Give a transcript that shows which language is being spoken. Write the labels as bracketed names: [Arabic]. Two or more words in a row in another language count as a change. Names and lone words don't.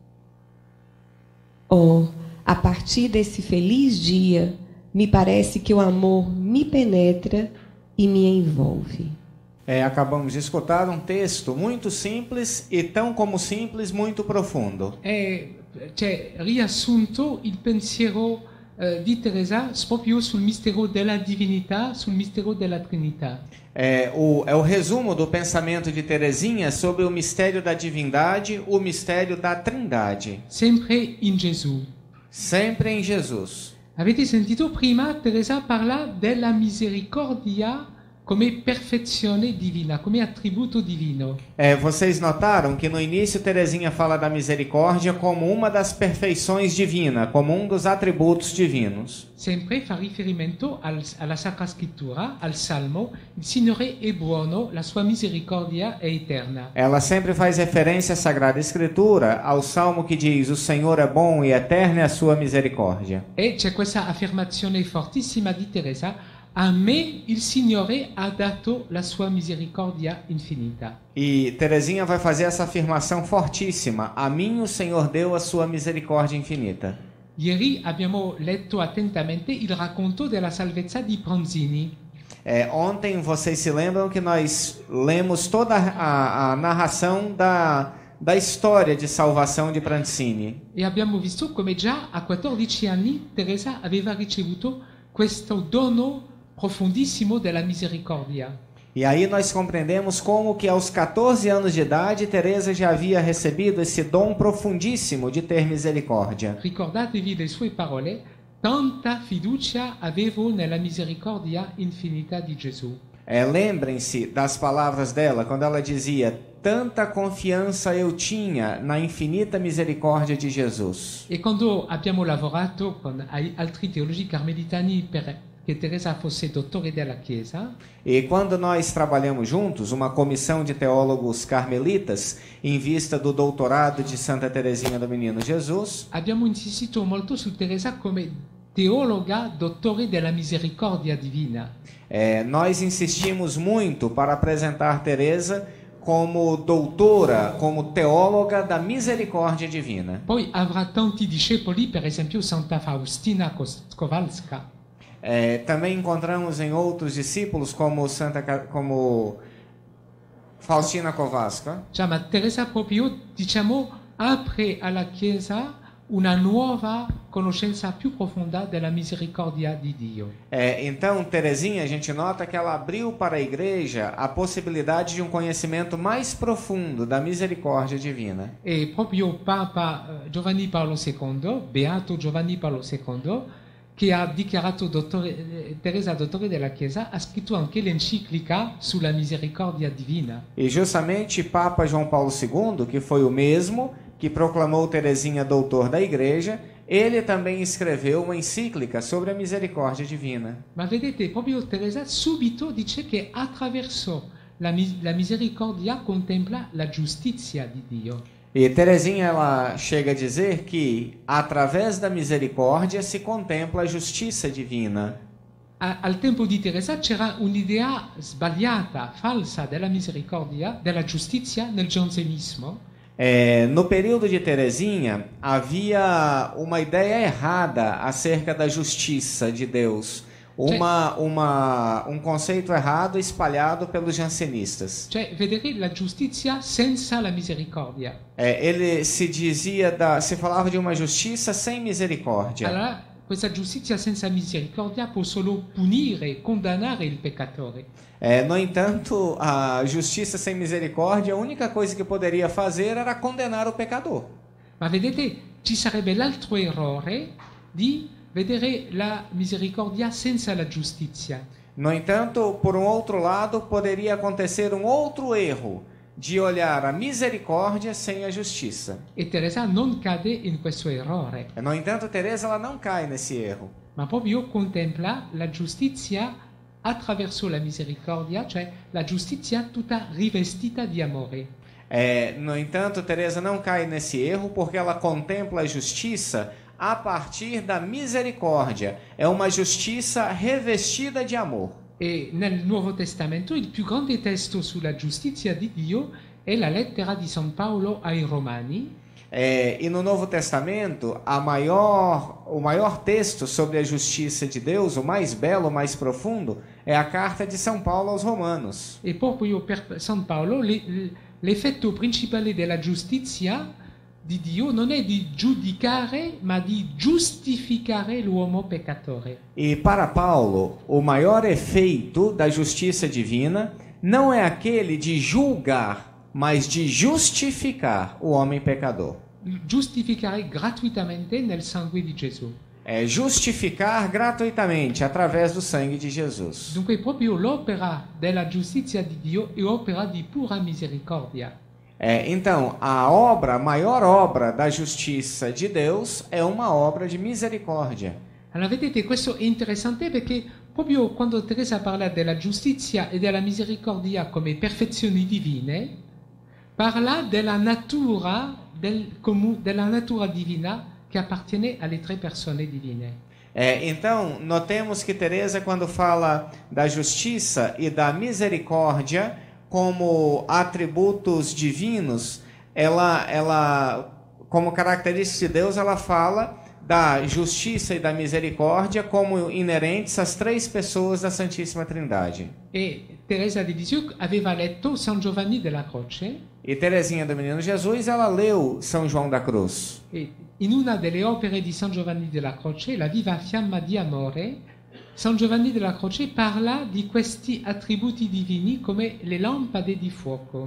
[Portuguese] Oh, a partir desse feliz dia, me parece que o amor me penetra e me envolve. Acabamos de escutar um texto muito simples e, tão como simples, muito profundo. [Italian] C'è riassunto il pensiero di Teresa proprio sul mistero della divinità, sul mistero della Trinità. [Portuguese] É o resumo do pensamento de Teresinha sobre o mistério da divindade, o mistério da Trindade. [Italian] Sempre in Gesù. [Portuguese] Sempre em Jesus. [Italian] Avete sentito prima Teresa parla della misericordia come perfezione divina, come attributo divino. [Portuguese] Vocês notaram que no início Teresinha fala da misericórdia como uma das perfeições divinas, como um dos atributos divinos. [Italian] Sempre fa riferimento alla Sacra Scrittura, al Salmo, il Signore è buono, la sua misericordia è eterna. [Portuguese] Ela sempre faz referência à Sagrada Escritura, ao Salmo que diz: o Senhor é bom e eterna é a sua misericórdia. [Italian] E c'è questa affermazione fortissima di Teresa: a me il Signore ha dato la sua misericordia infinita. [Portuguese] E Teresinha vai fazer essa afirmação fortíssima: a mim o Senhor deu a sua misericórdia infinita. [Italian] Ieri abbiamo letto attentamente il racconto della salvezza di Pronzini. [Portuguese] Ontem vocês se lembram que nós lemos toda a narração da história de salvação de Pranzini. [Italian] E abbiamo visto come già a 14 anni Teresa aveva ricevuto questo dono profondissimo della misericordia. [Portuguese] E aí nós compreendemos como que aos 14 anos de idade Teresa já havia recebido esse dom profundíssimo de ter misericórdia. [Italian] Ricordatevi le sue parole: tanta fiducia avevo nella misericordia infinita di Gesù. [Portuguese] Lembrem-se das palavras dela quando ela dizia: tanta confiança eu tinha na infinita misericórdia de Jesus. [Italian] E quando abbiamo lavorato con altri teologi carmelitani perché Teresa fosse dottore della Chiesa, [Portuguese] E quando nós trabalhamos juntos, uma comissão de teólogos carmelitas, em vista do doutorado de Santa Teresinha do Menino Jesus, [Italian] abbiamo insistito molto su Teresa come teologa dottore della misericordia divina. [Portuguese] Nós insistimos muito para apresentar Teresa como doutora, como teóloga da misericórdia divina. [Italian] Poi avrà tanti discepoli, per esempio Santa Faustina Kowalska. [Portuguese] Também encontramos em outros discípulos como Faustina Kowalska. [Italian] Cioè, ma Teresa proprio, diciamo, apre alla Chiesa una nuova conoscenza più profonda della misericordia di Dio. [Portuguese] Então, Teresinha, a gente nota que ela abriu para a igreja a possibilidade de um conhecimento mais profundo da misericórdia divina. [Italian] E proprio Papa Giovanni Paolo II, Beato Giovanni Paolo II, che ha dichiarato Teresa dottore della Chiesa, ha scritto anche l'enciclica sulla misericordia divina. [Portuguese] E justamente Papa João Paulo II, que foi o mesmo que proclamou Teresinha doutor da igreja, ele também escreveu uma encíclica sobre a misericórdia divina. [Italian] Ma vedete, proprio Teresa subito dice che attraverso la misericordia contempla la giustizia di Dio. [Portuguese] E Teresinha ela chega a dizer que através da misericórdia se contempla a justiça divina. [Italian] Al tempo di Teresa c'era un'idea sbagliata, falsa della misericordia, della giustizia nel jansenismo. [Portuguese] No período de Teresinha havia uma ideia errada acerca da justiça de Deus. Um conceito errado espalhado pelos jansenistas. [Italian] Cioè, vedere la giustizia senza la misericordia. [Portuguese] Ele se falava de uma justiça sem misericórdia. [Italian] Allora, questa giustizia senza misericordia può solo punire, condannare il peccatore. [Portuguese] No entanto, a justiça sem misericórdia, a única coisa que poderia fazer era condenar o pecador. [Italian] Ma vedete, ci sarebbe l'altro errore di vedere la misericordia senza la giustizia. [Portuguese] No entanto, por um outro lado, poderia acontecer um outro erro de olhar a misericórdia sem a justiça. [Italian] E Teresa non cade in questo errore, [Portuguese] No entanto, Teresa ela não cai nesse erro. [Italian] ma proprio contempla la giustizia attraverso la misericordia, cioè la giustizia tutta rivestita di amore. [Portuguese] No entanto, Teresa não cai nesse erro porque ela contempla a justiça a partir da misericórdia. É uma justiça revestida de amor. [Italian] E nel Nuovo Testamento il più grande testo sulla giustizia di Dio è la lettera di San Paolo ai Romani, [Portuguese] E no Novo Testamento, o maior texto sobre a justiça de Deus, o mais belo, o mais profundo, é a carta de São Paulo aos Romanos. [Italian] e proprio per San Paolo l'effetto principale della giustizia di Dio non è di giudicare, ma di giustificare l'uomo peccatore. [Portuguese] E para Paulo, o maior efeito da justiça divina não é aquele de julgar, mas de justificar o homem pecador. [Italian] Giustificare gratuitamente nel sangue di Gesù. [Portuguese] É justificar gratuitamente através do sangue de Jesus. [Italian] Dunque proprio l'opera della giustizia di Dio è opera di pura misericordia. [Portuguese] Então, a maior obra da justiça de Deus é uma obra de misericórdia. [Italian] Allora vedete, questo è interessante perché proprio quando Teresa parla della giustizia e della misericordia come perfezioni divine, parla della natura, della natura divina che appartiene alle tre persone divine. [Portuguese] Então, notemos que Teresa, quando fala da justiça e da misericórdia como atributos divinos, ela como característica de Deus, ela fala da justiça e da misericórdia como inerentes às três pessoas da Santíssima Trindade. [Italian] E Teresa di Lisieux aveva letto San Giovanni della Croce, [Portuguese] E Teresinha do Menino Jesus, ela leu São João da Cruz. [Italian] e in una delle opere di San Giovanni della Croce, La viva fiamma di amore, San Giovanni della Croce parla di questi attributi divini come le lampade di fuoco.